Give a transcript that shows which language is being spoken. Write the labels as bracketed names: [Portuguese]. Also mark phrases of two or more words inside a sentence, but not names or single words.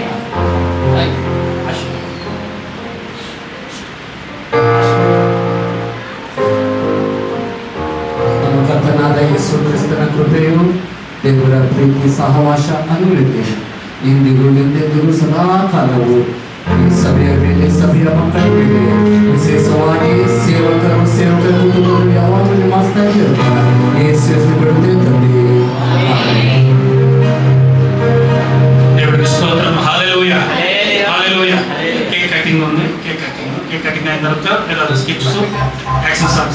[Kannada] ನಮ್ಮ ಕರ್ತನಾದ ಯೇಸು ಕ್ರಿಸ್ತನ ಕೃಪೆಯು, ದೇವರ ಪ್ರೀತಿ, ಸಹವಾಸ, ಅನುಗ್ರಹ ಇಂದಿಗೂ ಎಂದೆಂದಿಗೂ ಸದಾ ಕಾಲವು ಈ ಸಭೆಯ ಮೇಲೆ, ಸಭೆಯ ಮಕ್ಕಳ ಮೇಲೆ, ವಿಶೇಷವಾಗಿ ಸೇವಕರು, ಸೇವಕರ ಕುಟುಂಬಗಳು ಯಾವಾಗಲೂ ನಿವಾಸ್ತಾ ಇರ್ತಾರೆ. ಯೇಸು ಬಿಡುತ್ತೆ ತಂದೆ. [Telugu] దేవుడికి స్తోత్రం. హల్లెలూయా, హల్లెలూయా. [English] cake cutting [Telugu] ఉంది. [English] cake cutting [Telugu] అయిన తర్వాత పిల్లలు స్కిప్స్, [English] action songs.